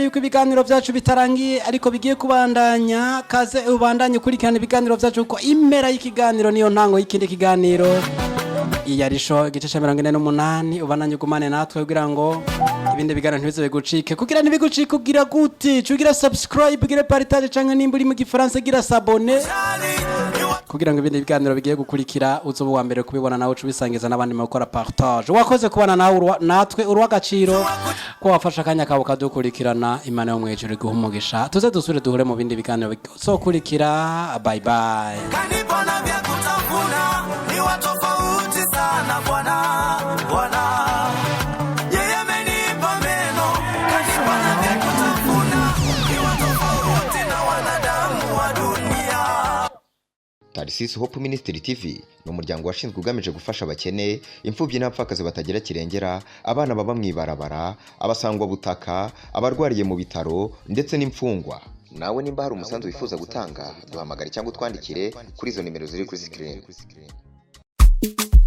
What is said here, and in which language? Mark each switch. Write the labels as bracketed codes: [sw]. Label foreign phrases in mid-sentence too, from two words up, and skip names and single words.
[rn] yuko ibiganiro byacu bitarangiye ariko bigiye kubandanya kaze ubandanye kurikirana ibiganiro byacu kuko impera y'ikiganiro niyo ntango y'ikindi kiganiro iyarisho igice cya 48 ubananye ugumane natwe kugira ngo ibindi biganiro ntibize bigucike kugira ntibigucike ugira gute cugira subscribe gira partage canke nimba uri mu gifaransa gira s'abonner kugira ngo ibindi biganiro bigiye gukurikira uzoba wa mbere kubibona nawe ubisangiza n'abandi mu gukora partage. Wakoze kubana nawe natwe urw'agaciro ko wafasha akanya kawe kadukurikirana. Imana yo mwijuru iguhe umugisha. Tuze dusubire duhure mu bindi biganiro bizokurikira. [en] Bye bye. [sw] Kanipana vya kutafuna ni watu tofauti sana Bwana. Yeye amenipa meno. Kanipana vya kutafuna ni watu tofauti na wanadamu wa dunia. [rn] Tarisisi Hope Ministry TV ni umuryango washinzwe ugamije gufasha abakene, imfubyi n'abapfakazi batagira kirengera, abana baba mwibarabara, abasangwa butaka, abarwariye mu bitaro ndetse n'imfungwa. Nawe nimba hari umusanzu wifuza gutanga, duhamagare cyangwa twandikire kuri izo nimero ziri kuri screen.